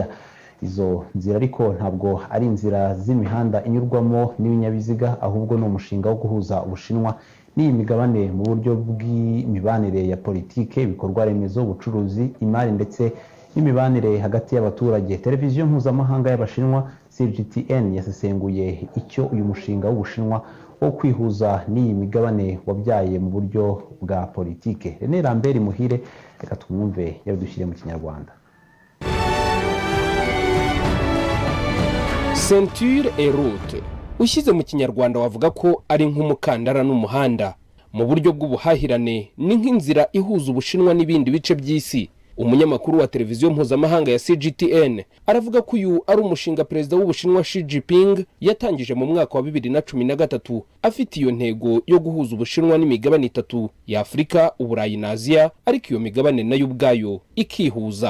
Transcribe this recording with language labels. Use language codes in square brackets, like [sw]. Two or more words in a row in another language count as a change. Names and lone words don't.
[rw] Izo nzira ariko ntabwo ari inzira z'imihanda inyurwamo n'ibinyabiziga, ahubwo ni umushinga wo guhuza Ubushinwa n'iyi migabane mu buryo bw'imibanire ya politike, ibikorwa remezo, ubucuruzi, imari ndetse n'imibanire hagati y'abaturage. Televiziyo mpuzamahanga y'Abashinwa CGTN yasesenguye icyo uyu mushinga w'Ubushinwa wo kwihuza n'iyi migabane wabyaye mu buryo bwa politike. René Lambert Muhire, reka twumve yabidushyire mu Kinyarwanda. Ceinture et Route ushyize mu Kinyarwanda wavuga ko ari nk'umukandara n'umuhanda. Mu buryo bw'ubuhahirane ni nk'inzira ihuza Ubushinwa n'ibindi bice by'isi. Umunyamakuru wa televiziyo mpuzamahanga ya CGTN aravuga ko uyu ari umushinga perezida w'Ubushinwa Xi Jinping yatangije mu mwaka wa 2013 afite iyo ntego yo guhuza Ubushinwa n'imigabane 3 ya Afurika, Uburayi na Aziya, ariko iyo migabane nayo ubwayo ikihuza.